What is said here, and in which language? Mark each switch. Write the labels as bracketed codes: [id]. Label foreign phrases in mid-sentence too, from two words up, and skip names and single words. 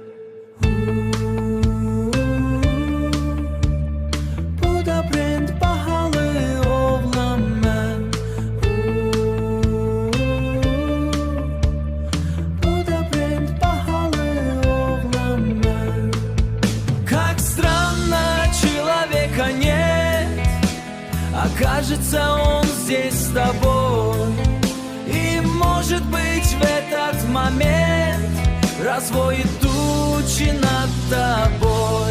[az] Bu da brend bahalı oğlan mən. Bu da brend bahalı oğlan mən. [ru] Как странно человека нет, окажется он здесь с тобой. И может быть в этот момент развоет тучи над тобой.